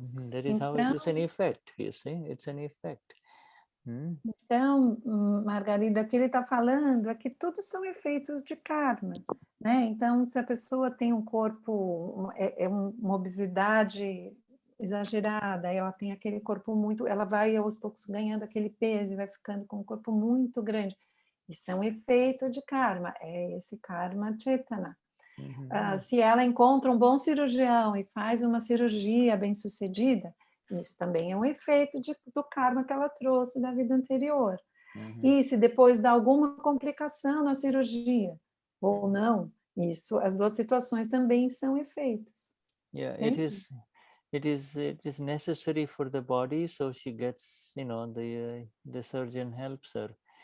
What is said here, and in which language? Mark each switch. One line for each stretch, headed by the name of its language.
English: That is how it is an effect, you see. It's an effect.
Portuguese: Então, Margarida, o que ele está falando é que tudo são efeitos de karma, né? Então, se a pessoa tem um corpo, uma obesidade exagerada, ela tem aquele corpo muito, ela vai aos poucos ganhando aquele peso e vai ficando com um corpo muito grande. Isso é um efeito de karma, é esse karma Chetana. Se ela encontra um bom cirurgião e faz uma cirurgia bem-sucedida, isso também é um efeito do karma que ela trouxe da vida anterior. E se depois dá alguma complicação na cirurgia, ou não, isso, as duas situações também são efeitos.
English: Yeah, it is necessary for the body, so she gets, the surgeon helps her.